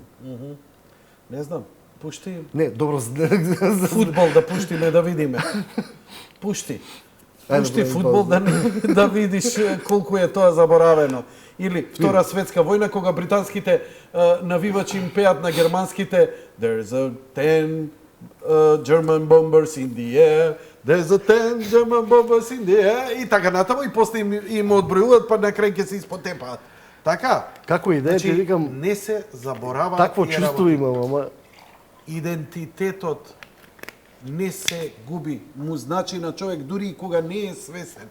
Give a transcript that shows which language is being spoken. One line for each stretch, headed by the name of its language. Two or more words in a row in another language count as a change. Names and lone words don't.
Macedonian: Не знам, пушти Не, добро. фудбал да пуштиме да видиме. Пушти. Ајде, Пушти добре, фудбал да видиш колку е тоа заборавено. Или Втора светска војна кога британските навивачи им пеат на германските
English: There's a 10 German bombers in the air. There's a 10 German bombers in the air.
Macedonian: И така натаму и после им одбројуваат па на крај ќе се испотепаат. Така? Како идеја, ти викам, не се заборава такво тие чувство работи. имам, ама Идентитетот не се губи. Му значи на човек дури и кога не е свесен.